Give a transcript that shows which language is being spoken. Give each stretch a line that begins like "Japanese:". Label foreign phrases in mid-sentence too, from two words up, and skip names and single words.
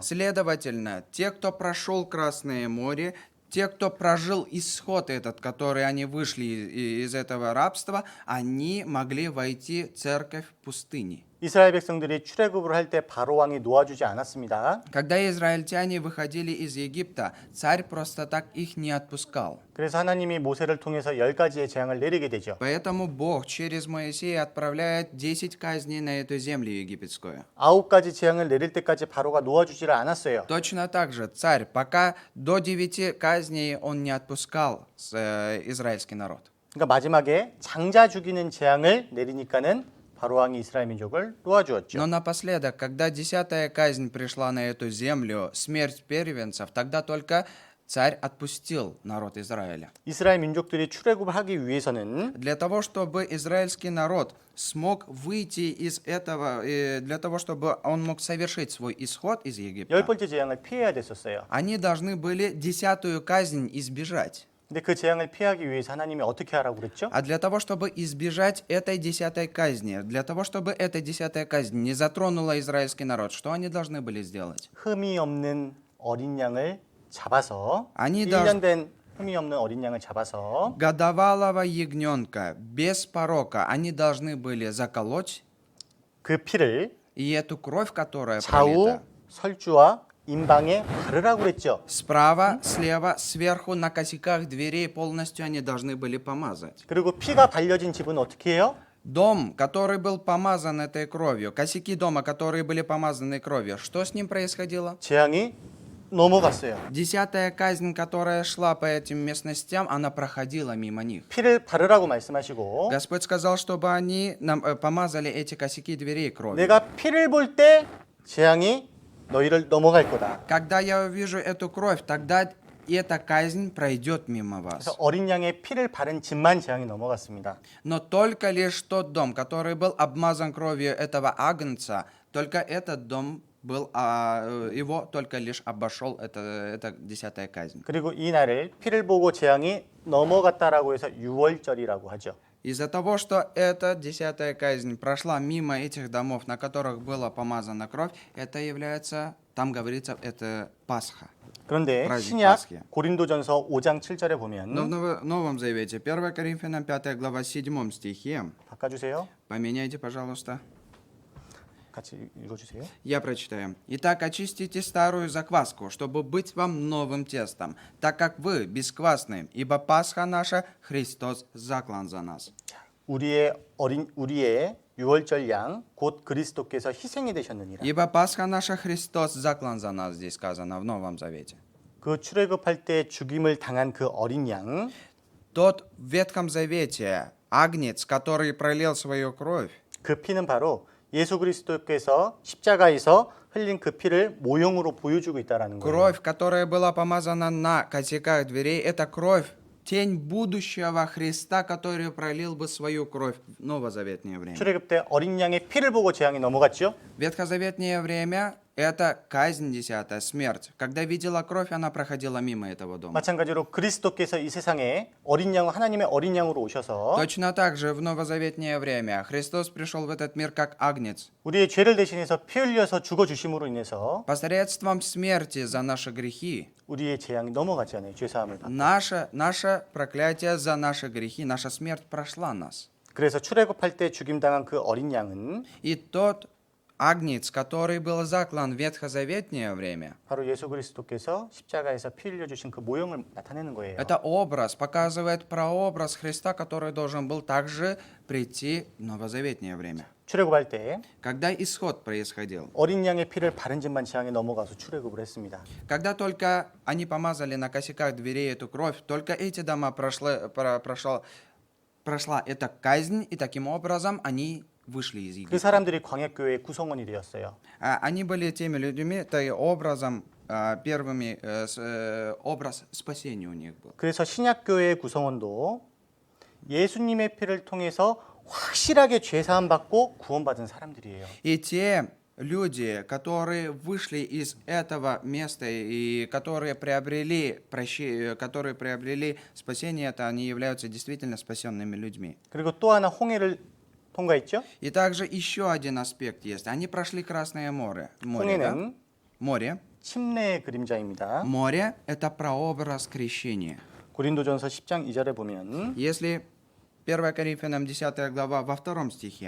Russian: Следовательно, те, кто прошел Красное море, те, кто прожил исход этот, который они вышли из этого рабства, они могли войти в церковь в пустыне.
Korean: 이스라엘 백성들이 출애굽을 할 때 바로 왕이 놓아주지 않았습니다.
Russian: Когда израильтяне выходили из Египта, царь просто так их не отпускал.
Korean: 그래서 하나님이 모세를 통해서 10가지의 재앙을 내리게 되죠.
Russian: Поэтому Бог через Моисея отправляет 10 казней на эту землю египетскую.
Korean: 9가지 재앙을 내릴 때까지 바로가 놓아주지를 않았어요.
Russian: Точно так же царь, пока до 9 казней он не отпускал израильский народ.
Korean: 그러니까 마지막에 장자 죽이는 재앙을 내리니까는 바로 왕이 이스라엘 민족을 놓아주었죠.
Russian: Но напоследок, когда 10-я казнь пришла на эту землю, смерть первенцев, тогда только царь отпустил народ Израиля.
Korean: 이스라엘 민족들이 출애굽을 하기 위해서는
Russian: Для того, чтобы израильский народ смог выйти из этого, для того, чтобы он мог совершить свой исход из Египта,
Korean: 10번째 재앙을 피해야 됐었어요.
Russian: они должны были 10-ю казнь избежать.
Korean: 근데 그 재앙을 피하기 위해서 하나님이 어떻게 하라고 그랬죠?
Russian: А для того, чтобы избежать этой 10-й казни, для того, чтобы эта 10-я казнь не затронула израильский народ, что они должны были сделать?
Korean: 흠이 없는 어린 양을 잡아서 아니, 1년 된 흠이 없는 어린 양을 잡아서
Russian: Годовалого ягненка без порока они должны были заколоть,
Korean: 그 피를
Russian: и эту кровь, которая
Korean: 좌우
Russian: пролита,
Korean: 설주와 임방에 바르라고 그랬죠.
Russian: справа, слева, сверху, на косяках дверей полностью они должны были помазать.
Korean: 그리고 피가 발려진 집은 어떻게 해요?
Russian: Дом, который был помазан этой кровью, косяки дома, которые были помазаны кровью, что с ним происходило?
Korean: 재앙이 넘어갔어요.
Russian: 10-я казнь, которая шла по этим местностям, она проходила мимо них.
Korean: 피를 바르라고 말씀하시고
Russian: Господь сказал, чтобы они нам помазали эти косяки дверей кровью.
Korean: 내가 피를 볼 때 재앙이 너희를 넘어갈 거다.
Russian: Когда я увижу эту кровь, тогда эта казнь пройдет мимо вас.
Korean: 그래서 어린 양의 피를 바른 집만 재앙이 넘어갔습니다.
Russian: Но только лишь тот дом, который был обмазан кровью этого агнца, только этот дом был, его только лишь обошел эта 10-я казнь.
Korean: 그리고 이 날을 피를 보고 재앙이 넘어갔다라고 해서 유월절이라고 하죠.
Russian: Из-за того, что эта 10-я казнь прошла мимо этих домов, на которых была помазана кровь, это является, там говорится, это Пасха.
Korean: 그런데
Russian: праздник
Korean: 신약
Russian: Пасхи.
Korean: 고린도전서 5장 7절에
Russian: Но в
Korean: 보면
Russian: Новом Завете, 1 Коринфянам 5 глава 7 стихе,
Korean: 바꿔주세요.
Russian: поменяйте, пожалуйста.
Korean: 같이 읽어주세요.
Russian: Я прочитаю. «Итак, очистите старую закваску, чтобы быть вам новым тестом, так как вы бесквасны, ибо Пасха наша, Христос заклан за нас».
Korean: 우리의 유월절 양 곧 그리스도께서 희생이 되셨느니라.
Russian: «Ибо Пасха наша, Христос заклан за нас», здесь сказано в Новом Завете.
Korean: 그 출애굽할 때 죽임을 당한 그 어린 양,
Russian: Тот в Ветхом Завете агнец, который пролил свою кровь,
Korean: 그 피는 바로 예수 그리스도께서 십자가에서 흘린 그 피를 모형으로 보여주고 있다라는 거예요.
Russian: кровь, которая была помазана на косяках дверей, это кровь, тень будущего Христа, который пролил бы свою кровь в новозаветное время.
Korean: 출애굽 때 어린 양의 피를 보고 재앙이 넘어갔죠.
Russian: Ветхозаветное время – это казнь 10-я, смерть. Когда видела кровь, она проходила мимо этого дома.
Korean: 마찬가지로 그리스도께서 이 세상에 어린 양, 하나님의 어린 양으로 오셔서
Russian: Точно так же в новозаветное время Христос пришел в этот мир как агнец.
Korean: 우리의 죄를 대신해서 피 흘려서 죽어 주심으로 인해서 Посредством смерти за наши грехи, 우리의 재앙이 넘어갔잖아요. 죄 사함을 받고.
Russian: наше проклятие за наши грехи, наша смерть прошла нас.
Korean: 그래서 출애굽할 때 죽임 당한 그 어린 양은
Russian: И тот агнец, который был заклан в ветхозаветное время,
Korean: 바로 예수 그리스도께서 십자가에서 피 흘려 주신 그 모형을 나타내는 거예요.
Russian: это образ, показывает прообраз Христа, который должен был также прийти в новозаветное время.
Korean: 출애굽할 때
Russian: Когда исход происходил,
Korean: 어린 양의 피를 바른 집만 재앙에 넘어가서 출애굽을 했습니다.
Russian: когда только они помазали на косяках дверей эту кровь, только эти дома прошла эта казнь, и таким образом они вышли из
Korean: 그
Russian: Египта.
Korean: 사람들이 광야교회의 구성원이 되었어요.
Russian: Они были теми людьми, то и образом первыми, образ спасения у них был.
Korean: 그래서 신약교회의 구성원도 예수님의 피를 통해서 확실하게 죄 사함 받고 구원받은 사람들이에요.
Russian: И те люди, которые вышли из этого места и которые приобрели спасение, это они являются действительно спасенными людьми.
Korean: 그리고 또 하나 홍해를 통과했죠.
Russian: И также еще один аспект есть. Они прошли Красное море. Да?
Korean: 홍해는
Russian: Море.
Korean: 침례의 그림자입니다.
Russian: Море – это прообраз крещения.
Korean: 고린도전서 10장 2절에 보면
Russian: Если 1 Коринфянам 10 глава во 2 стихе.